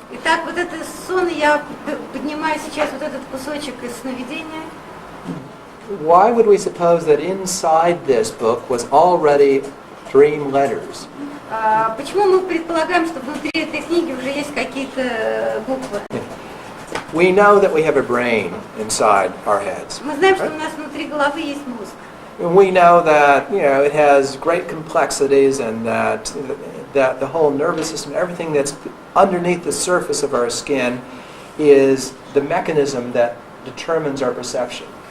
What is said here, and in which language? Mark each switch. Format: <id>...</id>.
<ru>Итак, вот этот сон, я поднимаю сейчас вот этот кусочек из сновидения.</ru> <en>why would we suppose that inside this book was already dream letters?</en> <ru>Почему мы предполагаем, что внутри этой книги уже есть какие-то буквы?</ru> <en>We know that we have a brain inside our heads.</en> <ru>Мы знаем, что у нас внутри головы есть мозг.</ru> <en>And we know that, it has great complexities and that the whole nervous system, everything that's underneath the surface of our skin is the mechanism that determines our perception.</en>